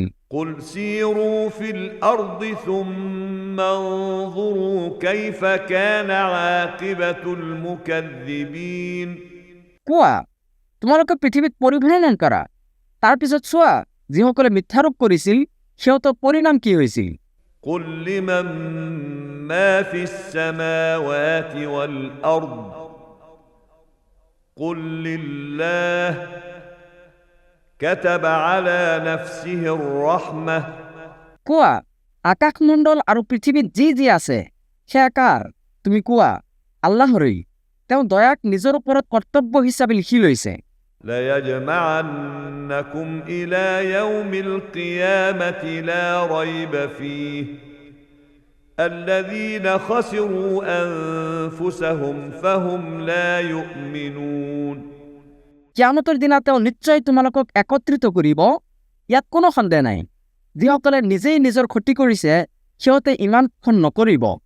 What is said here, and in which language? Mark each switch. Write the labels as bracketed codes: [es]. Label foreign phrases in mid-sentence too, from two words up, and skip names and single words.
[ar] قل سيروا في الأرض ثم انظروا كيف كان عاقبة المكذبين [as] কোৱা তোমালোকে পৃথিৱীত পৰিভ্ৰমণ কৰা তাৰ পিছত চোৱা যিসকলে মিথ্যাৰোপ কৰিছিল সিহঁতৰ পৰিণাম কি হৈছিল [ar] قل لمن ما في السماوات والأرض قل لله كتب على نفسه الرحمة [as] কোৱা আকাশমণ্ডল আৰু পৃথিৱীত যি যি আছে সেয়া কাৰ তুমি কোৱা আল্লাহৰেই তেওঁ দয়াক নিজৰ ওপৰত কৰ্তব্য হিচাপে লিখি লৈছে [ar] ليجمعنكم إلى يوم القيامة لا ريب فيه الذين خسروا أنفسهم فهم لا يؤمنون [as] কিয়ামতৰ দিনা তেওঁ নিশ্চয় তোমালোকক একত্ৰিত কৰিব ইয়াত কোনো সন্দেহ নাই যিসকলে নিজেই নিজৰ ক্ষতি কৰিছে সিহঁতে ইমান নকৰিব